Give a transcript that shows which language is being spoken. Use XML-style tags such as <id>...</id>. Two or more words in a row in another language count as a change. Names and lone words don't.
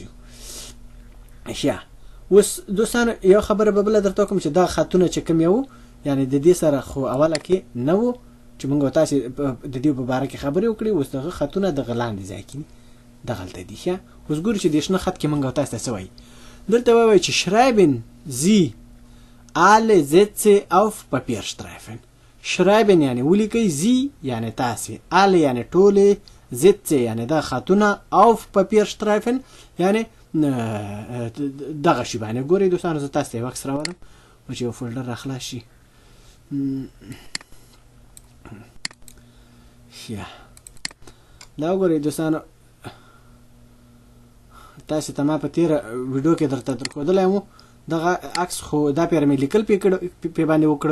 <ps>ښه اوس دوستانو یو خبره به بله درته وکړم چې دا خطونه چې کوم یو یعنې د دې سره خو اوله کې نه وو چې موږ تاسې د دې په باره کې خبرې وکړې. اوس دغه خطونه دغه لاندې ځای کې دغلته دي. ښه اوس ګورو چې د شنه خط کې موږ تاسو ته څه وایي. دلته وایي چې</ps> <de>schreiben Sie alle Sätze auf Papierstreifen.</de> <ps>schreiben یعنې ولیکئ، Sie یعنې تاسې، alle یعنې ټولې، Sätze یعنې دا خطونه،</ps> <de>auf Papierstreifen</de> <ps>یعنې دغه شی باندې. ګورئ دوستانو زه تاسو ته یو عکس راولم چې یو فولډر راخلاص شي. دا وګورئ دوستانو تاسو ته ما په تیره ویډیو کې درته درښودلی وو دغه عکس، خو دا پیر مې لیکل پې باندې وکړه.</ps>